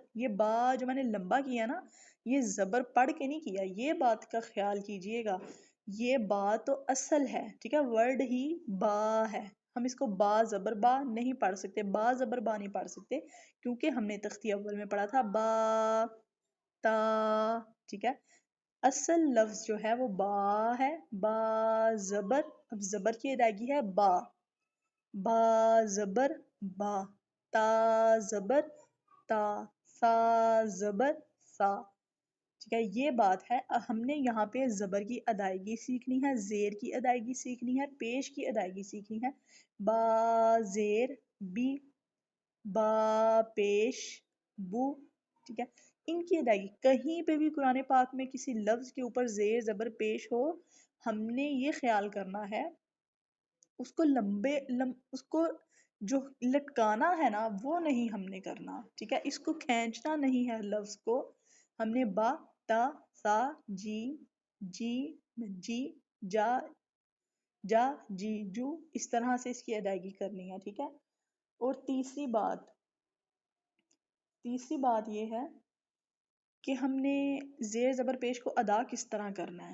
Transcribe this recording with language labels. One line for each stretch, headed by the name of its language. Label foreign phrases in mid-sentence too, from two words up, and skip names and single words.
Urdu: یہ با جو میں نے لمبا کیا نا، یہ زبر پڑھ کے نہیں کیا، یہ بات کا خیال کیجئے گا، یہ با تو اصل ہے، ٹھیک ہے، ورڈ ہی با ہے، ہم اس کو با زبر با نہیں پڑھ سکتے، با زبر با نہیں پڑھ سکتے، کیونکہ ہم نے تختی اول میں پڑھا تھا با تا، ٹھیک ہے، اصل لفظ جو ہے وہ با ہے، با زبر، اب زبر کی ادائیگی ہے با، با زبر با، تا زبر تا، سا زبر سا، ٹھیک ہے، یہ بات ہے۔ ہم نے یہاں پہ زبر کی ادائیگی سیکھنی ہے، زیر کی ادائیگی سیکھنی ہے، پیش کی ادائیگی سیکھنی ہے، با زیر بی، با پیش بو، ٹھیک ہے، ان کی ادائیگی کہیں پہ بھی قرآن پاک میں کسی لفظ کے اوپر زیر زبر پیش ہو، ہم نے یہ خیال کرنا ہے اس کو اس کو جو لٹکانا ہے نا وہ نہیں ہم نے کرنا، ٹھیک ہے، اس کو کھینچنا نہیں ہے لفظ کو، ہم نے با تا سا جی جی جی جا جا جی جو، اس طرح سے اس کی ادائیگی کرنی ہے، ٹھیک ہے۔ اور تیسری بات یہ ہے کہ ہم نے زیر زبر پیش کو ادا کس طرح کرنا ہے۔